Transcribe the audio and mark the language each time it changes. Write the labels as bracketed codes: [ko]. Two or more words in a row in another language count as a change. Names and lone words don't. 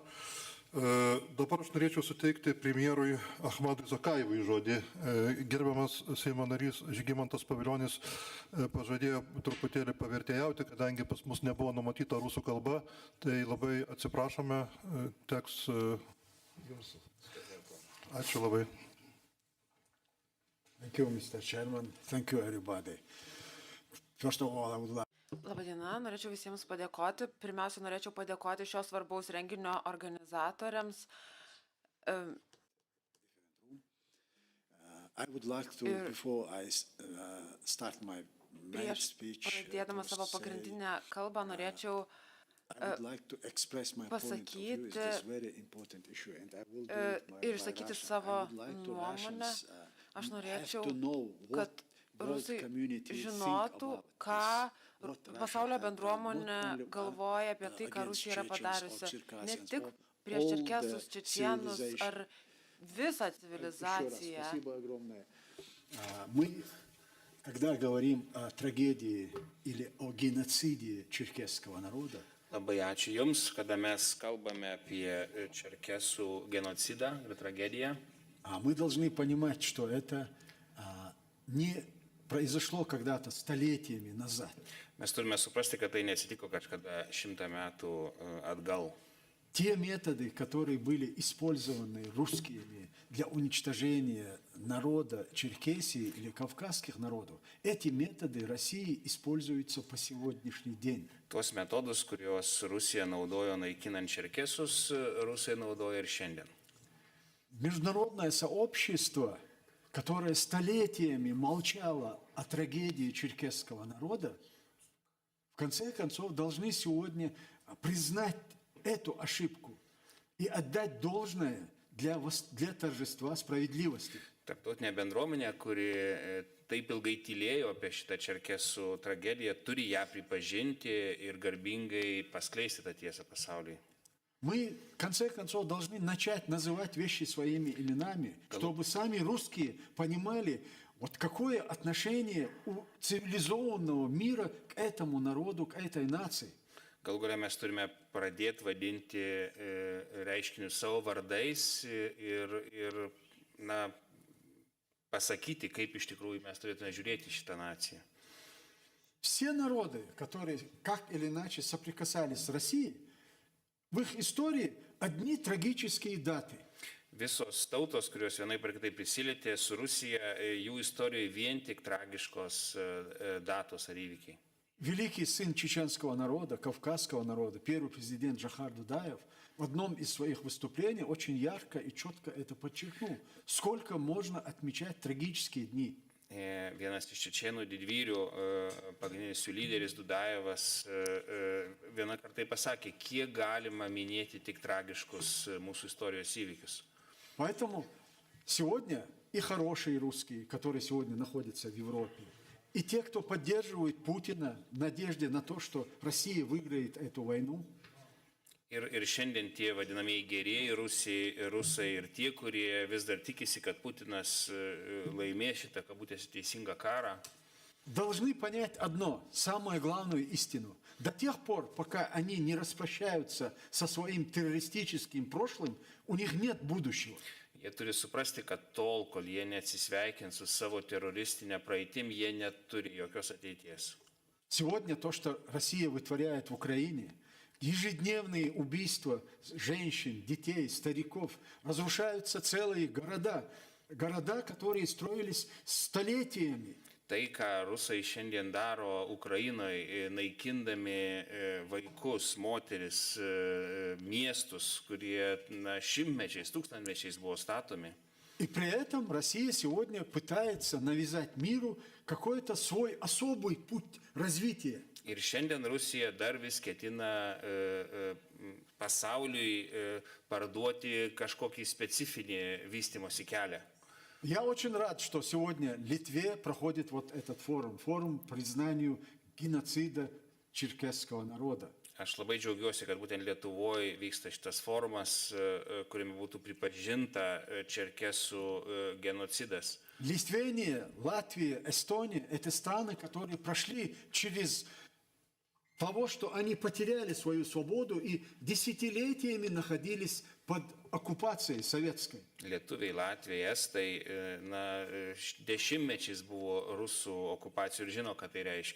[lt] Dabar aš norėčiau suteikti premjerui Ahmadui Zakaivui žodį. Gerbiamas Seimo narys Žygimantas Pavilionis pažadėjo truputėlį pavertėjauti, kadangi pas mus nebuvo numatyta rusų kalba, tai labai atsiprašome, teks jums. Ačiū labai. [en] Thank you, Mr. Chairman. Thank you, everybody. First of all, I would like [lt] Labadiena, norėčiau visiems padėkoti. Pirmiausia, norėčiau padėkoti šios svarbaus renginio organizatoriams. [en] I would like to, before I start my main speech, [lt] pradėdama savo pagrindinę kalbą, norėčiau pasakyti ir išsakyti savo nuomonę. Aš norėčiau, kad rusai žinotų, ką pasaulio bendruomenė galvoja apie tai, ką Rusija yra padariusi. Ne tik prieš čerkesus, čečėnus ar visą civilizaciją. [ru] Мы, когда говорим о трагедии или о геноциде черкесского народа, [lt] Labai ačiū Jums, kada mes kalbame apie čerkesų genocidą ir tragediją. [ru] Мы должны понимать, что это не произошло когда-то столетиями назад. [lt] Mes turime suprasti, kad tai neatsitiko kažkada 100 metų atgal. [ru] Те методы, которые были использованы русскими для уничтожения народа Черкесии или кавказских народов, эти методы России используются по сегодняшний день. [lt] Tuos metodus, kuriuos Rusija naudojo naikinant čerkesus, rusai naudoja ir šiandien. [ru] Международное сообщество, которое столетиями молчало о трагедии черкесского народа, в конце концов должны сегодня признать эту ошибку и отдать должное для торжества справедливости. [lt] Tarptautinė bendruomenė, kuri taip ilgai tylėjo apie šitą čerkesų tragediją, turi ją pripažinti ir garbingai paskleisti tą tiesą pasauliui. [ru] Мы, в конце концов, должны начать называть вещи своими именами, чтобы сами русские понимали, вот какое отношение у цивилизованного мира к этому народу, к этой нации. [lt] Galų gale mes turime pradėti vadinti reiškinius savo vardais ir pasakyti, kaip iš tikrųjų mes turėtume žiūrėti šitą naciją. [ru] Все народы, которые как или иначе соприкасались с Россией, в их истории одни трагические даты. [lt] Visos tautos, kurios vienaip ar kitaip prisilietė su Rusija, jų istorijoje vien tik tragiškos datos ar įvykiai. [ru] Великий сын чеченского народа, кавказского народа, первый президент Джохар Дудаев в одном из своих выступлений очень ярко и четко это подчеркнул. Сколько можно отмечать трагические дни? [lt] Vienas iš čečėnų didvyrių, pagrindinis jų lyderis Dudajevas, vieną kartą pasakė, kiek galima minėti tik tragiškus mūsų istorijos įvykius. [ru] Поэтому сегодня и хорошие русские, которые сегодня находятся в Европе, и те, кто поддерживает Путина в надежде на то, что Россия выиграет эту войну. [lt] Ir šiandien tie vadinamieji gerieji rusai ir tie, kurie vis dar tikisi, kad Putinas laimės šitą kabutėse teisingą karą. [ru] Должны понять одно, самую главную истину. До тех пор, пока они не распрощаются со своим террористическим прошлым, у них нет будущего. [lt] Jie turi suprasti, kad tol, kol jie neatsisveikins su savo teroristinė praeitim, jie neturi jokios ateities. [ru] Сегодня то, что Россия вытворяет в Украине, ежедневные убийства женщин, детей, стариков, разрушаются целые города, которые строились столетиями. [lt] Tai, ką rusai šiandien daro Ukrainoje, naikindami vaikus, moteris, miestus, kurie šimtmečiais, tūkstantmečiais buvo statomi. [ru] И при этом Россия сегодня пытается навязать миру какой-то свой особый путь развития. [lt] Ir šiandien Rusija dar vis ketina pasauliui parduoti kažkokį specifinį vystimosi kelią. [ru] Я очень рад, что сегодня в Литве проходит вот этот форум по признанию геноцида черкесского народа. [lt] Aš labai džiaugiuosi, kad būtent Lietuvoje vyksta šitas forumas, kuriame būtų pripažinta čerkesų genocidas. [ru] Литвания, Латвия, Эстония – это страны, которые прошли через того, что они потеряли свою свободу и десятилетиями находились под оккупацией советской. [lt] Lietuviai, Latvijai, Estai, dešimtmečiais buvo rusų okupacijų ir žino, ką tai reiškia.